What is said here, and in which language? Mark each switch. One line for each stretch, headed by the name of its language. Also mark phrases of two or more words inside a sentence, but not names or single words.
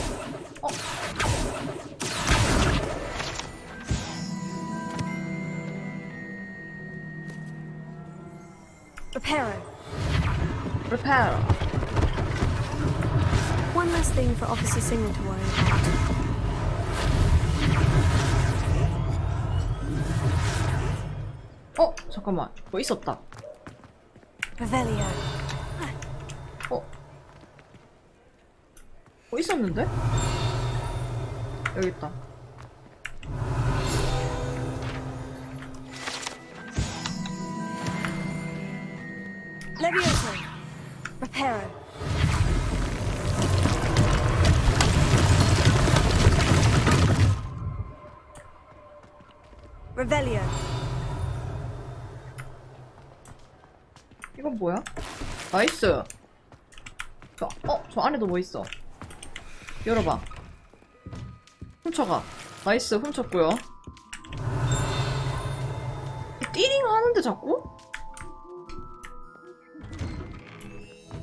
Latin: Reparo. Reparo.
English: One less thing for Officer Singer to worry about.
Korean: 잠깐만. 뭐 있었다.
Latin: Revelio.
Korean: 뭐 있었는데? 여기 있다.
Latin: Levioso. Reparo. Revelio.
Korean: 이건 뭐야? 나이스. 저 안에도 뭐 있어? 열어봐. 훔쳐가. 나이스, 훔쳤고요. 띠링 하는데 자꾸?